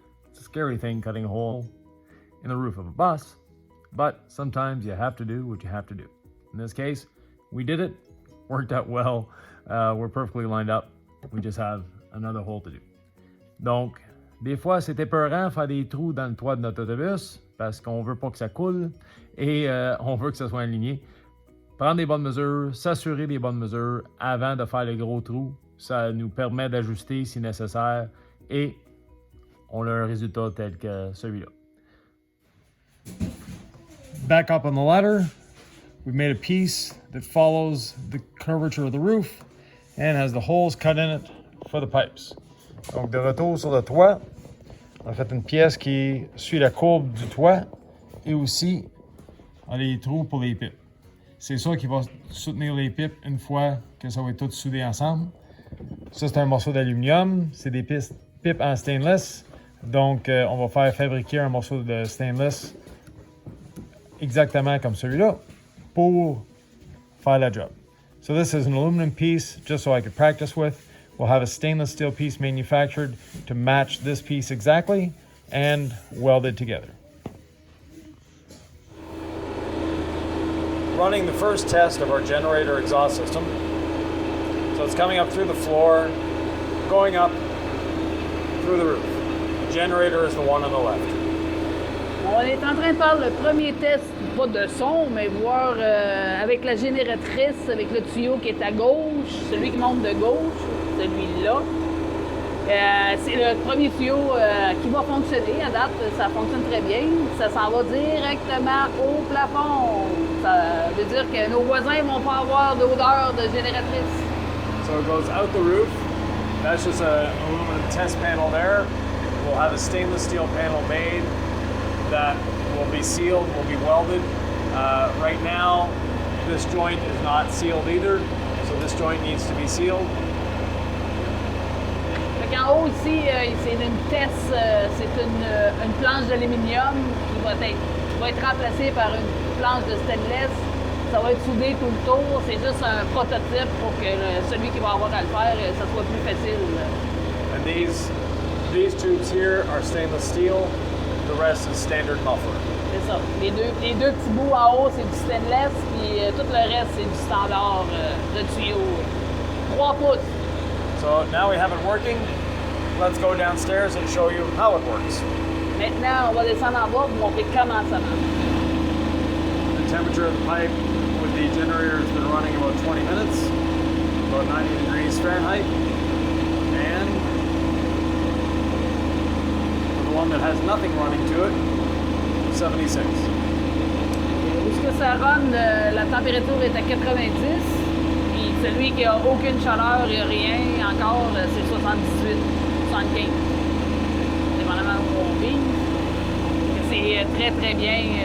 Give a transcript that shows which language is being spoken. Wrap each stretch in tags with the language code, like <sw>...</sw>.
<en>It's a scary thing cutting a hole in the roof of a bus, but sometimes you have to do what you have to do. In this case, we did it, worked out well, we're perfectly lined up. We just have another hole to do.</en> <fr>Donc, des fois, c'est épeurant faire des trous dans le toit de notre autobus parce qu'on veut pas que ça coule et on veut que ça soit aligné. Prendre des bonnes mesures, s'assurer des bonnes mesures avant de faire les gros trous, ça nous permet d'ajuster si nécessaire et on a un résultat tel que celui-là.</fr> <en>Back up on the ladder, we've made a piece that follows the curvature of the roof and has the holes cut in it for the pipes.</en> <fr>Donc de retour sur le toit, on a fait une pièce qui suit la courbe du toit et aussi a les trous pour les pipes. C'est ça qui va soutenir les pipes une fois que ça va être tout soudé ensemble. Ça, c'est un morceau d'aluminium. C'est des pipes en stainless Donc, on va faire fabriquer un morceau de stainless exactement comme celui-là pour faire la job.</fr> <en>So this is an aluminum piece just so I could practice with. We'll have a stainless steel piece manufactured to match this piece exactly and welded together. Running the first test of our generator exhaust system. So it's coming up through the floor, going up through the roof. The generator is the one on the left.</en> <fr>On est en train de faire le premier test, pas de son, mais voir avec la génératrice, avec le tuyau qui est à gauche, celui qui monte de gauche, celui-là. C'est le premier tuyau qui va fonctionner. À date, ça fonctionne très bien. Ça s'en va directement au plafond. Ça veut dire que nos voisins ne vont pas avoir d'odeur de génératrice.</fr> <en>So it goes out the roof. That's just an aluminum test panel there. We'll have a stainless steel panel made that will be sealed, will be welded. Right now, this joint is not sealed either, so this joint needs to be sealed.</en> <fr>En haut ici, c'est une test, c'est une planche d'aluminium qui va être remplacée par une planche de stainless. Ça va être soudé tout le tour. C'est juste un prototype pour que celui qui va avoir à le faire, ça soit plus facile.</fr> <en>And these tubes here are stainless steel. The rest is standard muffler.</en> <fr>C'est ça. Les deux petits bouts en haut, c'est du stainless, puis tout le reste, c'est du standard de tuyau. 3 pouces.</fr> <en>So now we have it working. Let's go downstairs and show you how it works.</en> <fr>Maintenant, on va descendre en bas pour montrer comment ça marche.</fr> <en>The temperature of the pipe with the generator has been running about 20 minutes, about 90 degrees Fahrenheit. And for the one that has nothing running to it, 76.</en> <fr>Où est-ce que ça run, la température est à 90. Puis celui qui a aucune chaleur et rien encore, c'est 78, 75. Dépendamment où on vit. C'est très très bien.</fr>